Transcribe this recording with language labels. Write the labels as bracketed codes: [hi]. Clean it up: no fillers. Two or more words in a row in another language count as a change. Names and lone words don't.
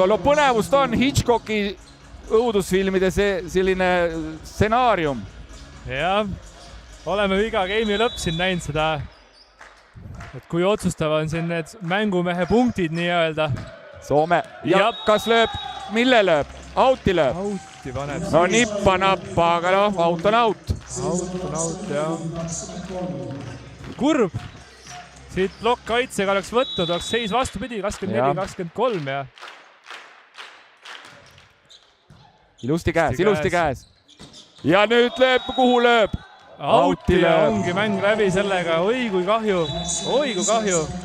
[et] No põnevust on Hitchcocki õudusfilmide selline stsenaarium. Ja oleme iga game'i lõpp siin näinud seda, et kui otsustava on siin need mängumehe punktid nii-öelda. Soome. Ja kas lööb? Mille lööb? Outi lööb? Outi paneb. No nippa-nappa, aga noh, out on out. Out on out, jah. Kurb. Siit plokk kaitsega oleks võtnud, oleks seis vastupidi, 24-23 ja. Ilusti käes. Ja nüüd lööb, kuhu lööb? Outi ja ongi mäng läbi sellega, oi kui kahju, oi kui kahju.